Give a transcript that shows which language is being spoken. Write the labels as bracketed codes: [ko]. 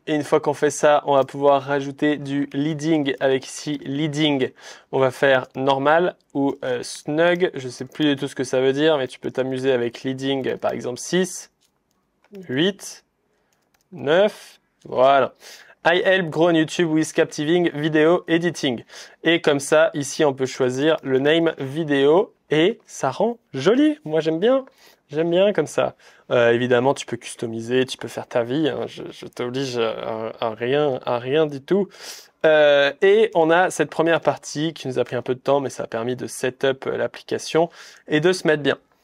[fr] Et une fois qu'on fait ça, on va pouvoir rajouter du leading avec ici leading. On va faire normal ou snug. Je sais plus du tout ce que ça veut dire, mais tu peux t'amuser avec leading, par exemple 6, 8, 9. Voilà. [en] I help grow on YouTube with captivating video editing. [fr] Et comme ça, ici, on peut choisir le name vidéo et ça rend joli. Moi, j'aime bien. J'aime bien comme ça. Évidemment, tu peux customiser, tu peux faire ta vie, hein. Je t'oblige à rien du tout. Et on a cette première partie qui nous a pris un peu de temps, mais ça a permis de setup l'application et de se mettre bien.